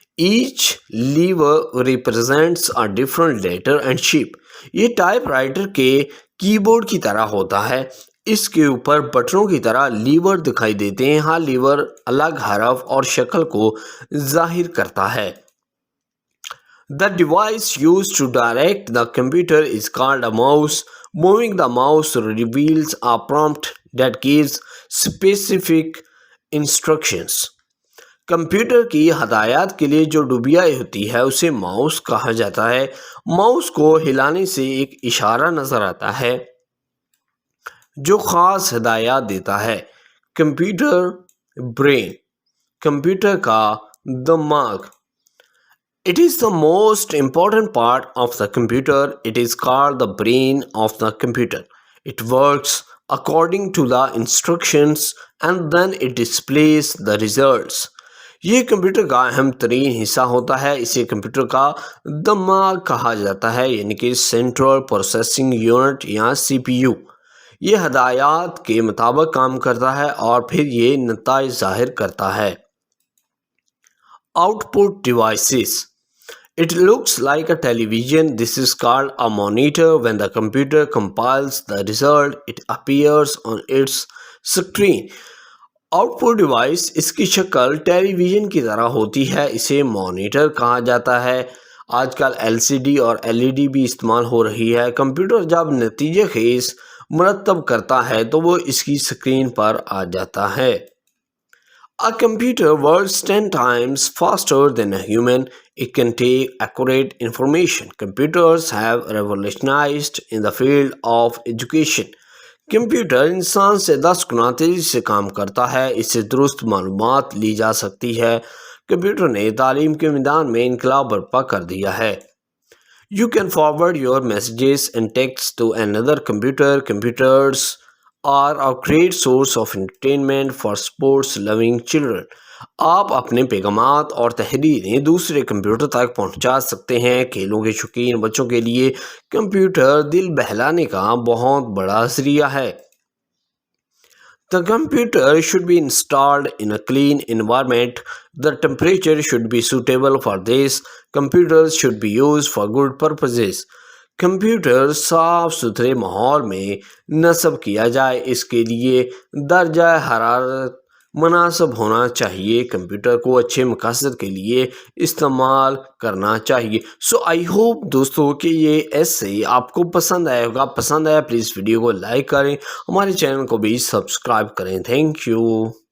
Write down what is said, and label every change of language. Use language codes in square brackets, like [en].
[en] Each lever represents a different letter and shape. [ur] یہ type writer کے کی board کی طرح ہوتا ہے۔ اس کے اوپر بٹنوں کی طرح لیور دکھائی دیتے ہیں۔ ہاں، لیور الگ حرف اور شکل کو ظاہر کرتا ہے۔ [en] The device used to direct the computer is called a mouse. Moving the mouse reveals a prompt that gives specific instructions. [ur] Computer کی ہدایات کے لیے جو ڈبیائی ہوتی ہے اسے ماؤس کہا جاتا ہے۔ ماؤس کو ہلانے سے ایک اشارہ نظر آتا ہے جو خاص ہدایات دیتا ہے۔ Computer brain. کمپیوٹر کا دماغ. [en] It is the most important part of the computer. It is called the brain of the computer. It works according to the instructions and then it displays the results. [ur] یہ computer کا اہم ترین حصہ ہوتا ہے۔ اسے computer کا دماغ کہا جاتا ہے، یعنی کہ سینٹرل پروسیسنگ یونٹ یا CPU۔ یہ ہدایات کے مطابق کام کرتا ہے اور پھر یہ نتائج ظاہر کرتا ہے۔ Out put devices. [en] It looks like a television. This is called a monitor. When the computer compiles the result, it appears on its screen. [ur] Out put device اس کی شکل ٹیلی ویژن کی طرح ہوتی ہے، اسے مانیٹر کہا جاتا ہے۔ آج کل LCD اور LED بھی استعمال ہو رہی ہے۔ کمپیوٹر جب نتیجے خیز مرتب کرتا ہے تو وہ اس کی اسکرین پر آ جاتا ہے۔ [en] A computer works 10 times faster than a human. It can take accurate information. Computers have revolutionized in the field of education. [ur] Computer انسان سے 10 گنا تیزی سے کام کرتا ہے، اس سے درست معلومات لی جا سکتی ہے۔ کمپیوٹر نے تعلیم کے میدان میں انقلاب برپا کر دیا ہے۔ [en] You can forward your messages and texts to another computer. Computers are a great source of entertainment for sports-loving children. [ur] آپ اپنے پیغامات اور تحریریں دوسرے کمپیوٹر تک پہنچا سکتے ہیں۔ کھیلوں کے شوقین بچوں کے لیے کمپیوٹر دل بہلانے کا بہت بڑا ذریعہ ہے۔ [en] The computer should be installed in a clean environment. The temperature should be suitable for this. Computers should be used for good purposes. [ur] Computer صاف ستھرے ماحول میں نصب کیا جائے، اس کے لیے درجہ حرارت مناسب ہونا چاہیے۔ کمپیوٹر کو اچھے مقاصد کے لیے استعمال کرنا چاہیے۔ [en] so I hope [ur] دوستو کہ یہ ایسے آپ کو پسند آئے ہوگا۔ پسند آیا پلیز ویڈیو کو لائک کریں، ہمارے چینل کو بھی سبسکرائب کریں۔ Thank you.